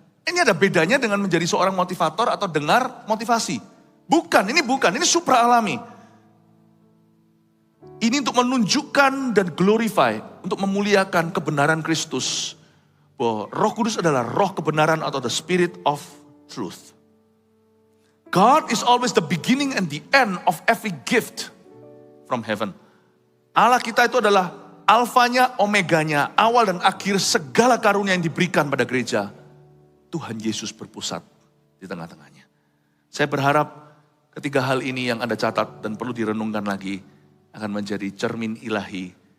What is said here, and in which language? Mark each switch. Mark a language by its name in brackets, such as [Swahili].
[Indonesian] Ini ada bedanya dengan menjadi seorang motivator atau dengar motivasi. Bukan, ini supra alami. Ini untuk menunjukkan dan glorify, untuk memuliakan kebenaran Kristus. Bahwa Roh Kudus adalah roh kebenaran atau [English] the spirit of truth. God is always the beginning and the end of every gift from heaven. [Indonesian] Allah kita itu adalah alfanya, omeganya, awal dan akhir segala karunia yang diberikan pada gereja. Tuhan Yesus berpusat di tengah-tengahnya. Saya berharap ketiga hal ini yang Anda catat dan perlu direnungkan lagi akan menjadi cermin ilahi.